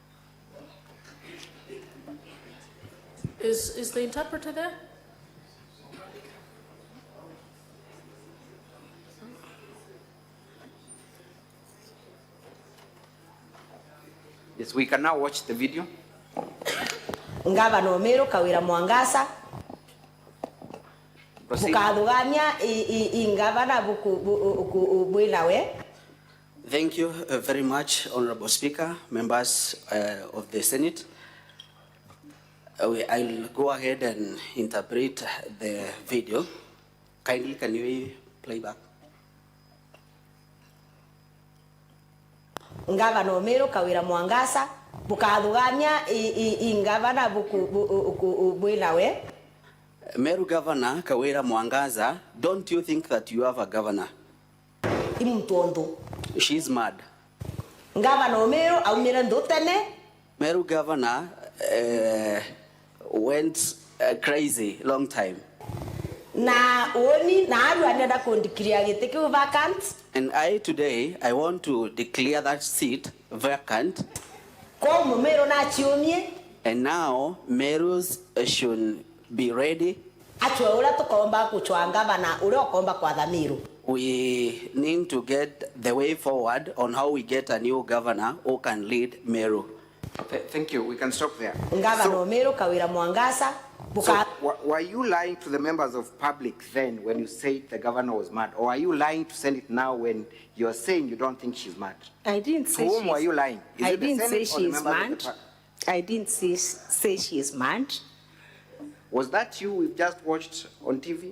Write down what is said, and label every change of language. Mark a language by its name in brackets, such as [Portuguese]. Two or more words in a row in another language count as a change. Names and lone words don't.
[English] Is the interpreter there? Yes, we can now watch the video. [Meru] Ngabana Meru kawira mwangasa [English] Proceed. [Meru] bukadugania ingabana buku bwinawe. [English] Thank you very much, Honorable Speaker, members of the Senate. I'll go ahead and interpret the video. Kindly, can you play back? [Meru] Ngabana Meru kawira mwangasa bukadugania ingabana buku bwinawe. [English] Meru Governor Kawira Mwangaza, don't you think that you have a governor? [Meru] Imtondo. [English] She's mad. [Meru] Ngabana Meru aumira ndotene. [English] Meru Governor went crazy long time. [Meru] Na oni na aru anenda kondikiria giteke vacant. [English] And today, I want to declare that seat vacant. [Meru] Ko Meru na chiomie. [English] And now, Merus should be ready. [Meru] Atwe ura tukomba kuchwa ngabana ure okomba kwa Meru. [English] We need to get the way forward on how we get a new governor who can lead Meru. Thank you. We can stop there. [Meru] Ngabana Meru kawira mwangasa [English] So, were you lying to the members of public then when you said the governor was mad? Or are you lying to Senate now when you're saying you don't think she's mad? I didn't say To whom were you lying? Is I it the didn't say Senate or she the is members of mad. the party? I didn't say she is mad. Was that you we've just watched on TV?